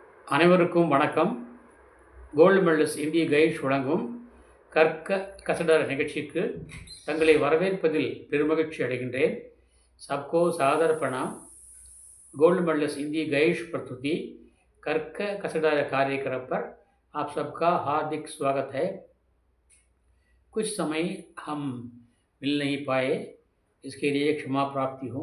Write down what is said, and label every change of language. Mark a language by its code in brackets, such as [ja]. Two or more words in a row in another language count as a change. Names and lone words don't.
[ta] அனைவருக்கும் வணக்கம். கோல்டு மெடலிஸ்ட் இந்திய கைட்ஸ் வழங்கும் கற்க கசடர நிகழ்ச்சிக்கு தங்களை வரவேற்பதில் பெருமகிழ்ச்சி அடைகின்றேன். [hi] सबको सादर प्रणाम. गोल्ड मेडलिस्ट इंडिया गाइड्स प्रस्तुति कर्क कसडर कार्यक्रम पर आप सबका हार्दिक स्वागत है. कुछ समय हम मिल नहीं पाए, इसके लिए क्षमा प्राप्ति हूँ.